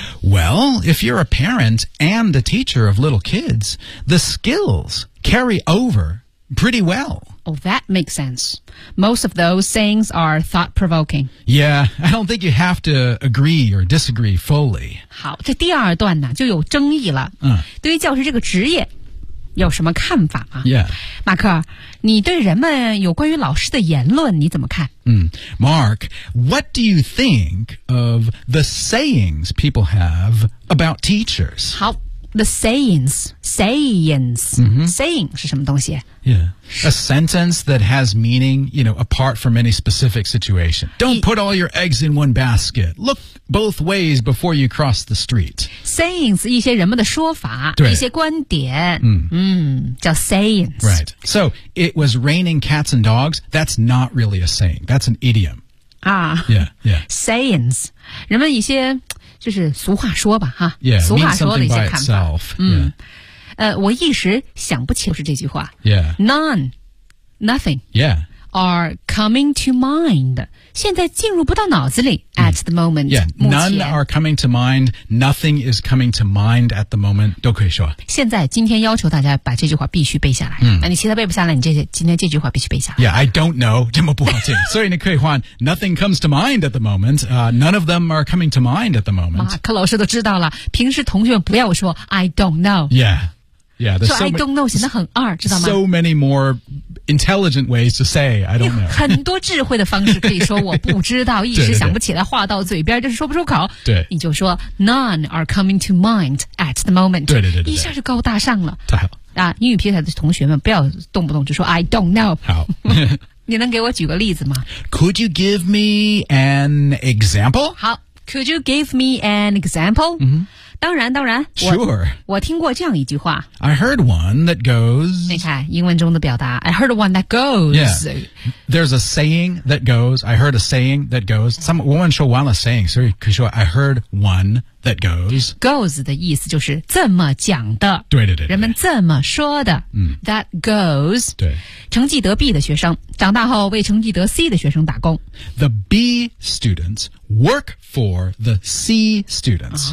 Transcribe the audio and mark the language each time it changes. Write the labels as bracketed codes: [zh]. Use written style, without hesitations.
[en] Well, if you're a parent and a teacher of little kids, the skills carry over pretty well. Oh, that makes sense. Most of those sayings are thought-provoking. Yeah, I don't think you have to agree or disagree fully. [zh] 好，这第二段呢，就有争议了。对于教师这个职业，有什么看法吗？ [en] Yeah. [zh] 马克，你对人们有关于老师的言论，你怎么看？ [en] Mark, what do you think of the sayings people have about teachers? 好。The sayings,、 mm-hmm. [zh] saying 是什么东西？ [en] Yeah, a sentence that has meaning, you know, apart from any specific situation. Don't put all your eggs in one basket. Look both ways before you cross the street. [zh] Sayings, 一些人们的说法，对，一些观点，叫 sayings. [en] Right, so it was raining cats and dogs. That's not really a saying. That's an idiom. Ah, yeah. [zh] Sayings, 人们一些就是俗话说吧，哈， [en] yeah, [zh] 俗话说的一些看法。 [en] Itself, [zh] 我一时想不起是这句话。 [en] Yeah. None, nothing. Yeah. Are coming to mind. [zh] 现在进入不到脑子里。 [en] At the moment. Yeah. None are coming to mind. Nothing is coming to mind at the moment. [zh] 都可以说。现在今天要求大家把这句话必须背下来。嗯。那你其他背不下来，你今天这句话必须背下来。 [en] Yeah, I don't know. [zh] 这么不好听。所以你可以换 [en] Nothing comes to mind at the moment. None of them are coming to mind at the moment. [zh] 马克老师都知道了。平时同学们不要说 [en] I don't know. Yeah. Yeah, there's so I don't know [zh] 显得很二，知道吗？ [en] So many more intelligent ways to say I don't know. [zh] 很多智慧的方式可以说我不知道，一时想不起来，话到嘴边就是说不出口。对，你就说 [en] None are coming to mind at the moment. [zh] 对，一下就高大上了。太好了啊！英语皮彩的同学们，不要动不动就说 [en] I don't know。 [zh] 好，你能给我举个例子吗 [en] ？Could you give me an example? 好 ，Could you give me an example?、 Mm-hmm. [zh] 当然 [en] Sure. [zh] 我听过这样一句话 [en] I heard one that goes [zh] 你看英文中的表达 [en] I heard one that goes Yeah. There's a saying that goes I heard a saying that goes [zh] 我们说完了 [en] saying [zh] 所以可以说 [en] I heard one that goes [zh] Goes 的意思就是这么讲的对人们这么说的、 [en] That goes [zh] 对成绩得 B 的学生长大后为成绩得 C 的学生打工 [en] The B students work for the C students